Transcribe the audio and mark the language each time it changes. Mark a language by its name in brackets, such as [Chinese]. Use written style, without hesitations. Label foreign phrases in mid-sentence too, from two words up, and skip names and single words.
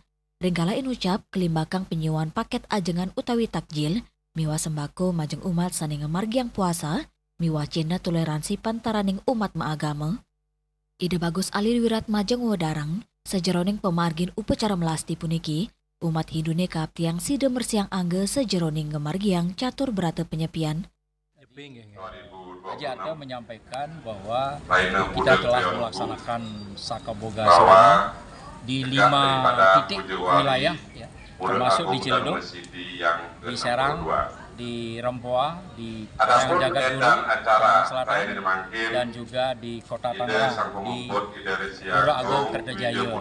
[Balinese] Ringgala inucap kelimbakang penyuan paket ajengan utawi takjil, miwa sembako majeng umat sani ngemargiang puasa, miwa cina toleransi pantaraning umat maagama. Ide Bagus Ali Wiratmaja ngawadarang, sejeroning pemargin upacara melasti puniki, umat Hindu nekap tiang side mersiang angge sejeroning ngemargiang catur berata penyepian. [Indonesian] Haji Ate menyampaikan bahwa kita telah melaksanakan Sakaboga Sewana di 5 titik wilayah, ya, termasuk di Ciledug, di Serang, di Rempoa, di Jagadguru, Selatan, dan juga di Kota Tangerang, di Pura Agung Kertajaya.